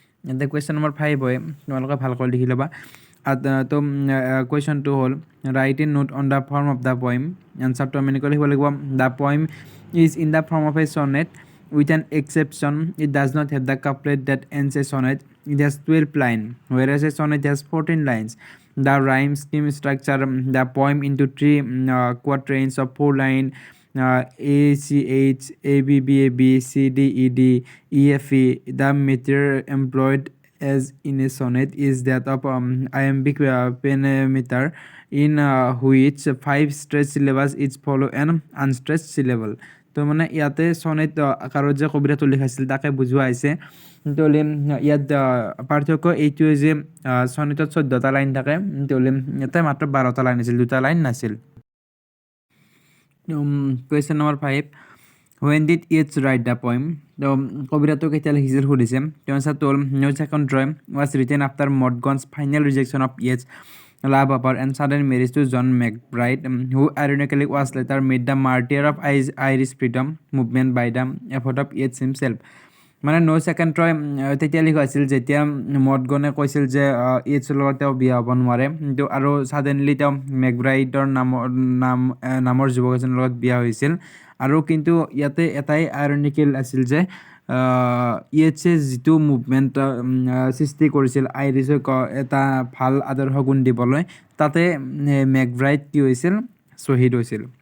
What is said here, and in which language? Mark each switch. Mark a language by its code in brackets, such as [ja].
[as] এতিয়া question number 5 হয়, তোমালোকে ভালকৈ লিখি ল'বা। তো কুৱেশ্যনটো হ'ল [en] Write in note on the form of the poem. [as] এনচাৰটো আমি এনেকৈ লিখিব লাগিব, [en] The poem is in the form of a sonnet with an exception. It does not have the couplet that ends a sonnet. It has 12 lines, whereas a sonnet has 14 lines. The rhyme scheme structure the poem into 3 quatrains of 4 lines. A C H A B B A B C D E D E F E. The meter employed as in a sonnet is that of iambic pentameter, in which 5 stressed syllables each follow an unstressed syllable. [as] তো মানে ইয়াতে Sonet আকাৰত যে কবিতাটো লিখাইছিল তাকে বুজোৱা হৈছে। তেতিয়াহ'লে ইয়াত পাৰ্থক্য এইটোৱে যে চনেটত 14টা লাইন থাকে, তেতিয়াহ'লে ইয়াতে মাত্ৰ 12টা লাইন আছিল, 2টা লাইন নাছিল। [en] Question number 5. When did Yeats write the poem? [as] তো কবিতাটো কেতিয়া লিখিছিল সুধিছে। তেওঁ আনচাৰটো হ'ল [en] No Second Troy was written after Mortgane's final rejection of Yeats' love offer and sudden marriage to John McBride, who ironically was later made the martyr of Irish freedom movement by the effort of Yeats himself. [as] মানে No Second Troy তেতিয়া লিখা হৈছিল যেতিয়া মদগনে কৈছিল যে ইয়েটছৰ লগত তেওঁ বিয়া হ'ব নোৱাৰে, কিন্তু আৰু ছাডেনলি তেওঁ মেকব্ৰাইডৰ নামৰ যুৱক এজনৰ লগত বিয়া হৈছিল। আৰু কিন্তু ইয়াতে এটাই আইৰনিকেল আছিল যে ইয়েটছে যিটো মুভমেণ্ট সৃষ্টি কৰিছিল আইৰিছক এটা ভাল আদৰ্শ গুণ দিবলৈ, তাতে মেকব্ৰাইড কি হৈছিল, শ্বহীদ হৈছিল।